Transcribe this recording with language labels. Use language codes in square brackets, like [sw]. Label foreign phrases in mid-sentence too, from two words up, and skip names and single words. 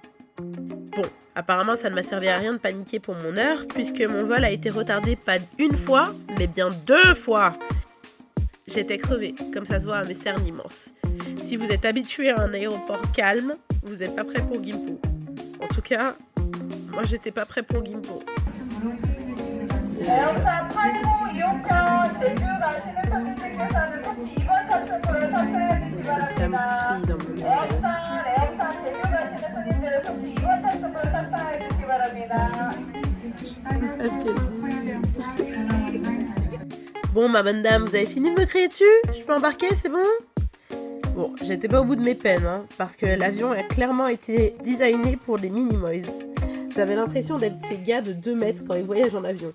[fr] Bon, apparemment ça ne m'a servi à rien de paniquer pour mon heure, puisque mon vol a été retardé pas une fois, mais bien 2 fois. J'étais crevée, comme ça se voit à mes cernes immenses. Si vous êtes habitué à un aéroport calme, vous n'êtes pas prêt pour Gimpo. En tout cas, moi j'étais pas prêt pour Gimpo. [ko] 에어사 8926편 제주 가시는 손님들께서는 2번 탑승구를 탑승해 주시기 바랍니다. 에어사 제주 가시는 손님들은 2번 탑승구를 탑승해 주시기 바랍니다. [fr] Bon, ma bonne dame, vous avez fini de me crier dessus? Je peux embarquer, c'est bon? Bon, j'étais pas au bout de mes peines, hein, parce que l'avion a clairement été designé pour des Minimoys. J'avais l'impression d'être ces gars de 2 mètres quand ils voyagent en avion.